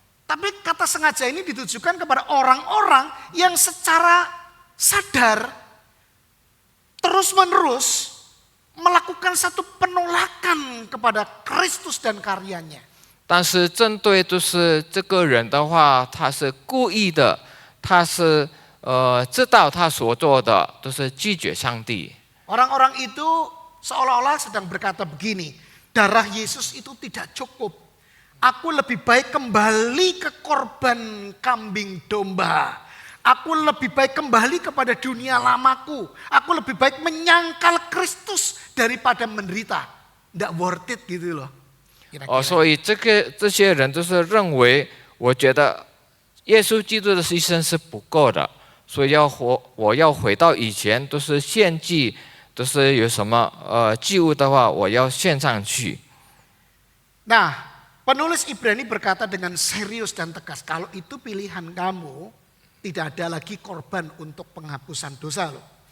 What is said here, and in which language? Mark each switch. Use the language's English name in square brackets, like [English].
[Indonesian] Tapi kata sengaja ini ditujukan kepada orang-orang yang secara sadar terus-menerus melakukan satu penolakan kepada Kristus dan karyanya. [Chinese] 但是针对就是这个人的话，他是故意的，他是知道他所做的都是拒绝上帝。 [Indonesian] Orang-orang itu seolah-olah sedang berkata begini, darah Yesus itu tidak cukup. Aku lebih baik kembali ke korban kambing domba. Aku lebih baik kembali kepada dunia lamaku. Aku lebih baik menyangkal Kristus daripada menderita. Tidak [English] worth it [Indonesian] gitu loh. Kira-kira. [Chinese] 所以这些人就是认为，我觉得耶稣基督的牺牲是不够的，所以我要回到以前，都是献祭，都是有什么祭物的话，我要献上去。 [Indonesian] Nah, penulis Ibrani berkata dengan serius dan tegas, kalau itu pilihan kamu, tidak ada lagi korban untuk penghapusan dosa loh.